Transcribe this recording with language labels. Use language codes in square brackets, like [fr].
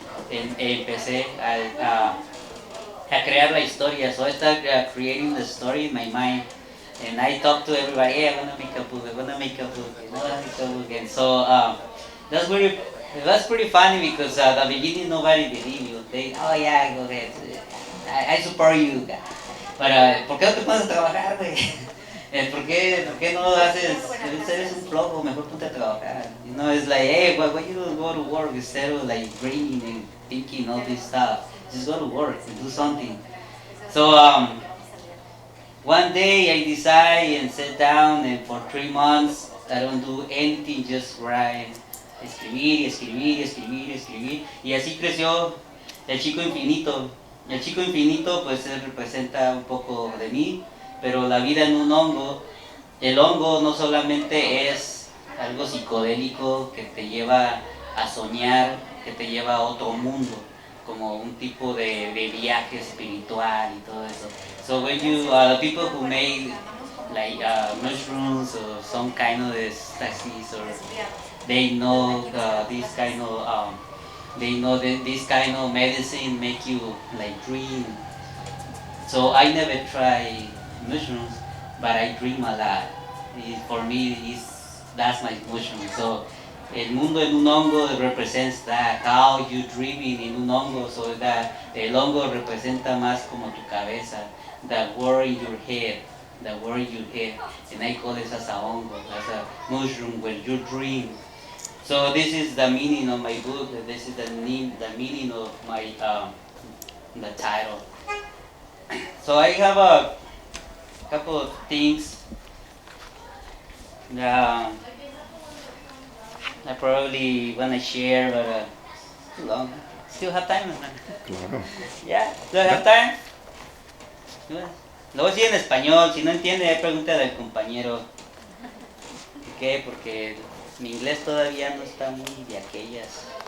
[es] Empecé a crear la historia. [en] So I started creating the story in my mind. And I talk to everybody, hey, I wanna make a book, I wanna make a book, I wanna make a book. And so that's pretty funny because at the beginning nobody believed you. They, oh yeah, go ahead, I support you. [es] But, ¿por qué no te pones a trabajar, güey? ¿Por qué no haces, eres un flojo, mejor ponte a trabajar? [en] You know, it's like, hey, why you don't go to work instead of like dreaming and thinking all this stuff? Just go to work and do something. So, one day I decide and sit down and for 3 months I don't do anything, just write, [es] escribir, escribir, escribir, escribir. Y así creció el chico infinito. El chico infinito pues representa un poco de mí, pero la vida en un hongo, el hongo no solamente es algo psicodélico que te lleva a soñar, que te lleva a otro mundo, como un tipo de viaje espiritual y todo eso. [en] So when you, the people who made like mushrooms or some kind of ecstasies, or they know this kind of they know that this kind of medicine make you like dream. So I never try mushrooms, but I dream a lot. For me, that's my mushroom. So [es] el mundo en un hongo [en] represents that, how you dreaming in [es] un hongo, [en] so that [es] el hongo representa más como tu cabeza, [en] the word in your head, the word in your head, and I call it as a hongo, as a mushroom where you dream. So this is the meaning of my book, this is the meaning of my, the title. So I have a couple of things that I probably want to share, but too long. Still have time? [es] Claro. [en] Yeah, still have time? [es] Lo voy a decir en español, si no entiende, pregúntale al compañero. ¿Por qué? Porque mi inglés todavía no está muy de aquellas.